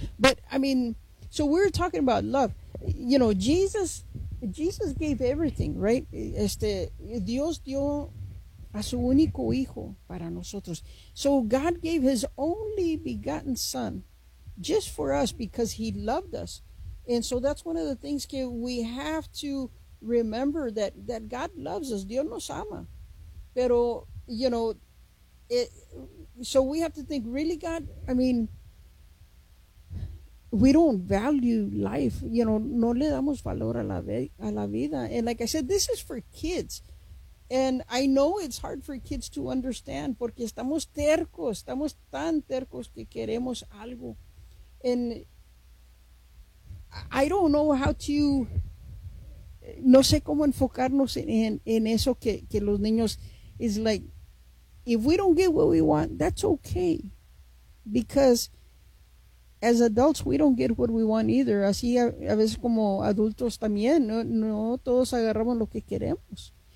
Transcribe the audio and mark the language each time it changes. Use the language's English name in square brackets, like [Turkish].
[English] But, I mean, so we're talking about love. You know, Jesus gave everything, right? [Spanish] Dios dio a su único hijo para nosotros. [English] So God gave his only begotten son just for us because he loved us. And so that's one of the things que we have to remember, that God loves us. [Spanish] Dios nos ama. [English] Pero, you know, so we have to think, really, God, I mean, we don't value life, you know, [Spanish] no le damos valor a la vida. [English] And like I said, this is for kids. And I know it's hard for kids to understand, [Spanish] porque estamos tan tercos que queremos algo. [English] And I don't know how to, [Spanish] no sé cómo enfocarnos en eso que los niños. [English] It's like, if we don't get what we want, that's okay. Because as adults, we don't get what we want either. [Spanish] Así a veces como adultos también, no todos agarramos lo que queremos.